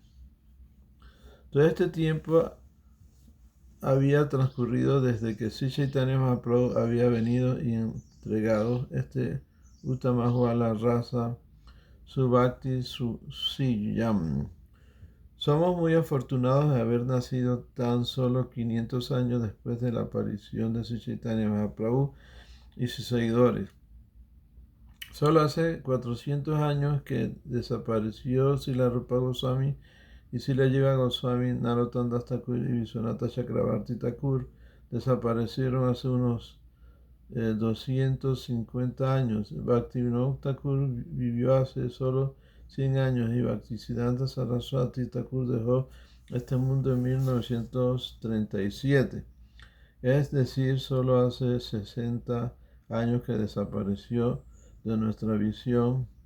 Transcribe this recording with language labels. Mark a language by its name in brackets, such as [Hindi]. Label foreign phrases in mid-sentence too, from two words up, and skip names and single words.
[Spanish] Todo este tiempo había transcurrido desde que Sri Chaitanya Mahaprabhu había venido y entregado este Uttamajwala Rasa, su Bhakti Siyam. Somos muy afortunados de haber nacido tan solo 500 años después de la aparición de Sri Chaitanya Mahaprabhu y sus seguidores. Solo hace 400 años que desapareció Srila Rupa Goswami y Srila Jiva Goswami, Narottam Das Thakur y Vishwanatha Chakravarti Thakur desaparecieron hace unos 250 años. Bhaktivinoda Thakur vivió hace solo 100 años y Bhaktisiddhanta Saraswati Thakur dejó este mundo en 1937. Es decir, solo hace 60 años que desapareció de nuestra visión.